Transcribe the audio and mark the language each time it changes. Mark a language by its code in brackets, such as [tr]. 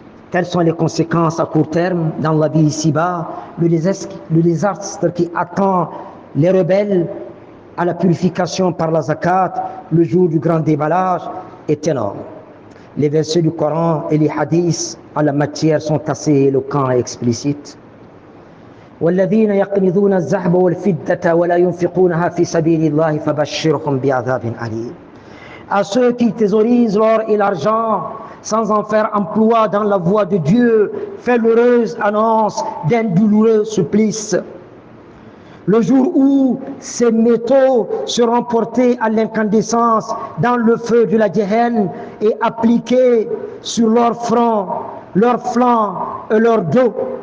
[fr] Quelles sont les conséquences à court terme dans la vie ici-bas? Le désastre qui attend les rebelles à la purification par la zakat, le jour du grand déballage, est énorme. Les versets du Coran et les hadiths en la matière sont assez éloquents et explicites. [ar] والذين يكنزون الذهب والفضة ولا ينفقونها في سبيل الله فبشرهم بعذاب أليم. [fr] À ceux qui thésaurisent l'or et l'argent sans en faire emploi dans la voie de Dieu, fais l'heureuse annonce d'un douloureux supplice. Le jour où ces métaux seront portés à l'incandescence dans le feu de la Géhenne et appliqués sur leur front, leur flanc et leur dos.